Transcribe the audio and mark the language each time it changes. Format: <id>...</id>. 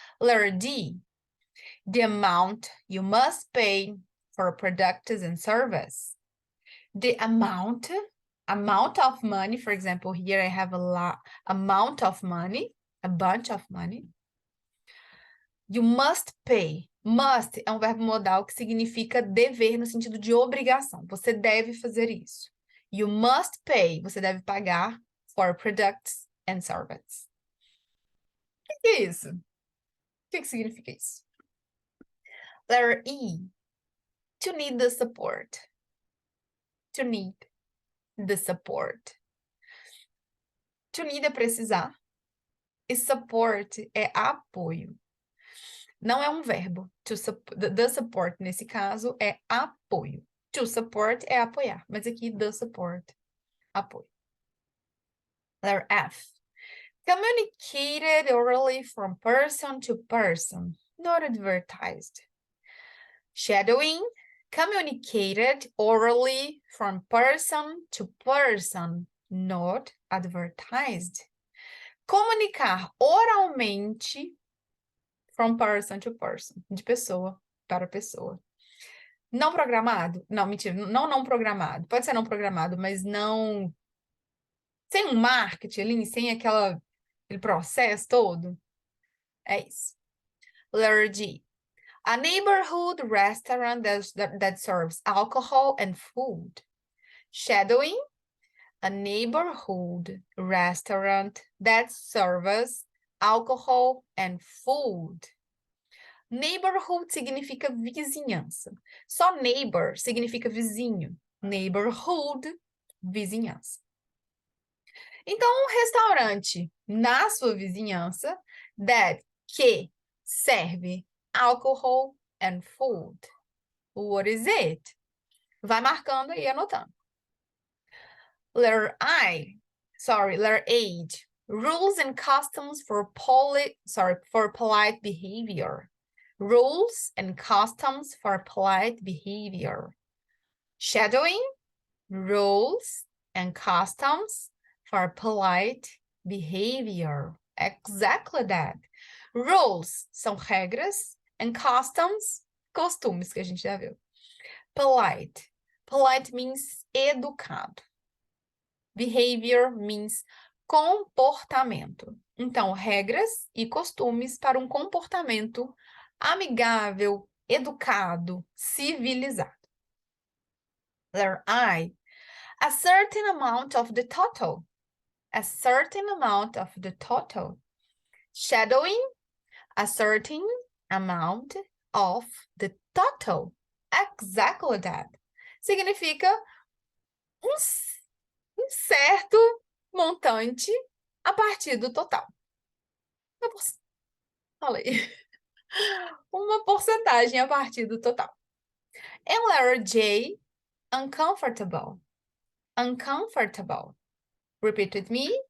<en>Letter D, the amount you must pay for products and service. The amount of money, for example, here I have amount of money, a bunch of money. You must pay.</en> <pt>Must é um verbo modal que significa dever no sentido de obrigação. Você deve fazer isso.</pt> <en>You must pay.</en> <pt>Você deve pagar</pt> <en>for products and services.</en> <pt>O que é isso? O que significa isso?</pt> <en>Letter E. To need the support. To need the support.</en> <pt>To need é precisar. E support é apoio. Não é um verbo. The support, nesse caso, é apoio. To support é apoiar, mas aqui the support, apoio.</pt> <en>Letter F. Communicated orally from person to person, not advertised. Shadowing. Communicated orally from person to person, not advertised.</en> <pt>Comunicar oralmente</pt> <en>from person to person,</en> <pt>de pessoa para pessoa. Não programado? Não, mentira, não programado. Pode ser não programado, mas não... Sem um marketing ali, sem aquele processo todo. É isso.</pt> <en>Letter G. A neighborhood restaurant that serves alcohol and food. Shadowing. A neighborhood restaurant that serves alcohol and food.</en> <pt>Neighborhood significa vizinhança. Só neighbor significa vizinho. Neighborhood, vizinhança. Então, um restaurante na sua vizinhança que serve</pt> <en>alcohol and food. What is it?</en> <pt>Vai marcando e anotando.</pt> <en>Letter H. Rules and customs for polite behavior. Rules and customs for polite behavior. Shadowing. Rules and customs for polite behavior. Exactly that.</en> <pt>Rules são regras</pt> <en>and customs,</en> <pt>costumes que a gente já viu. Polite.</pt> <en>Polite means educado. Behavior means comportamento.</en> <pt>Então, regras e costumes para um comportamento amigável, educado, civilizado.</pt> <en>Letter I. A certain amount of the total. A certain amount of the total. Shadowing. A certain amount of the total. Exactly that.</en> <pt>Significa um certo montante a partir do total. Falei. Uma porcentagem a partir do total.</pt> <en>And letter J, uncomfortable. Uncomfortable. Repeat with me.</en>